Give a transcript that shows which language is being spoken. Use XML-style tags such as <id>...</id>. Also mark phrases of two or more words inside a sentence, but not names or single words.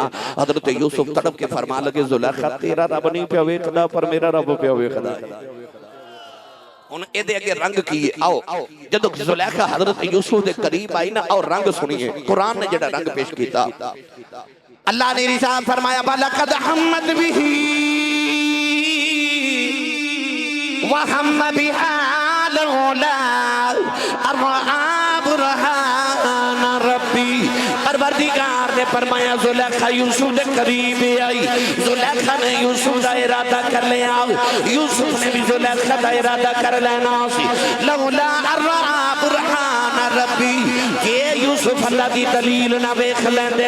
<pa>حضرت یوسف تڑپ کے فرمان لگے زلیخا تیرا رب نہیں پیا ویکھدا پر میرا رب پیا ویکھدا ہے. ہن ایہدے اگے رنگ کی ہے? آؤ جدوں زلیخا حضرت یوسف دے قریب آئی نا، اور رنگ سنیے قرآن نے جیہڑا رنگ پیش کیتا.</pa> <ur>اللہ نے ارشاد فرمایا</ur> <ar>ولقد همت به وهم بها لولا رأى برهان ربه.</ar> <pa>پروردگار نے فرمایا زلیخا یوسف دے قریب آئی. زلیخا نے یوسف دا ارادہ کر لیا، یوسف نے بھی زلیخا دا ارادہ کر لینا سی.</pa> <ar>لولا رأى برهان ربه,</ar> <pa>یہ یوسف اللہ دی دلیل نا ویکھ لیندے.</pa>